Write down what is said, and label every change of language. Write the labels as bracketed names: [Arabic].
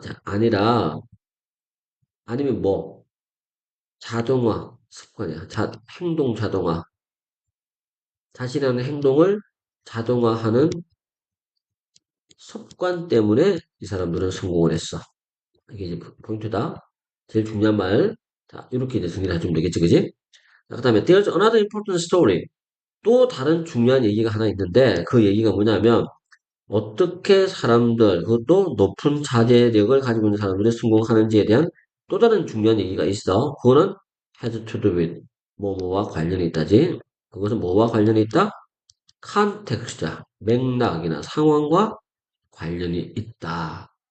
[Korean] 자, 아니라, 아니면 뭐, 자동화, 습관이야. 행동 자동화. 자신의 행동을 자동화하는 습관 때문에 이 사람들은 성공을 했어. 이게 이제 포인트다. 제일 중요한 말. 자, 이렇게 이제 정리를 해주면 되겠지, 그지? 그 다음에, [English] there's another important story. [Korean] 또 다른 중요한 얘기가 하나 있는데, 그 얘기가 뭐냐면, 어떻게 사람들, 그것도 높은 자제력을 가지고 있는 사람들이 성공하는지에 대한 또 다른 중요한 얘기가 있어. 그거는 [English] has to do with [Korean] 뭐뭐와 관련이 있다지. 그것은 뭐와 관련이 있다? 컨텍스트야. 맥락이나 상황과 관련이 있다.